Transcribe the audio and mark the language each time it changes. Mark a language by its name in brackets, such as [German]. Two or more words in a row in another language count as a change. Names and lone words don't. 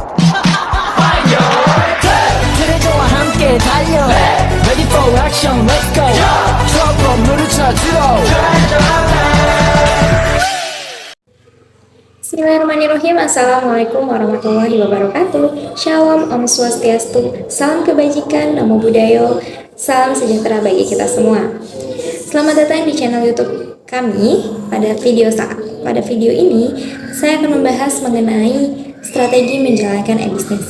[Korean] 그대저와 함께 달려 [English] Ready for action, let's go [Korean] 트러블 물을 찾으러 [Arabic] بسم الله الرحمن الرحيم. السلام عليكم ورحمة الله وبركاته. [Balinese] Shalom, Om Swastiastu. [Indonesian] Salam kebajikan, [Pali] Namo Buddhaya. [Indonesian] Salam sejahtera bagi kita semua. Selamat datang di channel YouTube kami. Pada video ini saya akan membahas mengenai strategi menjalankan e-bisnis.